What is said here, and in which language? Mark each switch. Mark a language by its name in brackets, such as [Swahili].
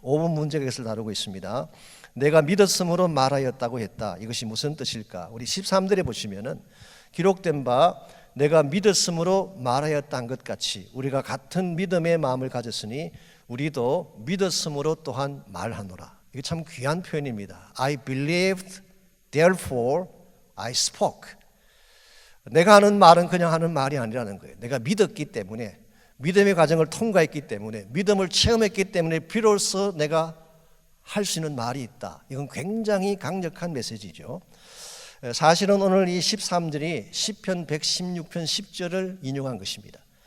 [Korean] 5번 문제가 이것을 다루고 있습니다. 내가 믿었으므로 말하였다고 했다. 이것이 무슨 뜻일까? 우리 13절에 보시면은 기록된 바 내가 믿었으므로 말하였다 한 것 같이 우리가 같은 믿음의 마음을 가졌으니 우리도 믿었으므로 또한 말하노라. 이게 참 귀한 표현입니다. [English] I believed, therefore I spoke. [Korean] 내가 하는 말은 그냥 하는 말이 아니라는 거예요. 내가 믿었기 때문에, 믿음의 과정을 통과했기 때문에, 믿음을 체험했기 때문에 비로소 내가 할 수 있는 말이 있다. 이건 굉장히 강력한 메시지죠. 사실은 오늘 이 13절이 시편 116편 10절을 인용한 것입니다.